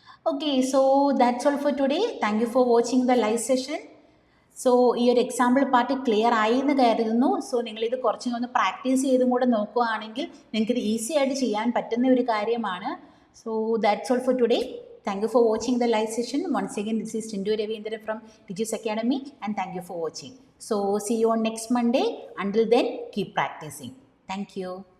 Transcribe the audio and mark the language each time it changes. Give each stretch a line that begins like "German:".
English: Okay, so that's all for today. Thank you for watching the live session.
Malayalam: So ഈ ഒരു example part clear ആയി എന്ന് കരുതുന്നു. So നിങ്ങളിത് കുറച്ചും ഒന്ന് പ്രാക്ടീസ് ചെയ്തും കൂടെ നോക്കുകയാണെങ്കിൽ നിങ്ങൾക്കിത് ഈസി ആയിട്ട് ചെയ്യാൻ പറ്റുന്ന ഒരു കാര്യമാണ്.
English: So that's all for today. Thank you for watching the live session. Once again, this is Tindu Ravindran from Digis Academy, and thank you for watching. So see you on next Monday. Until then, keep practicing. Thank you.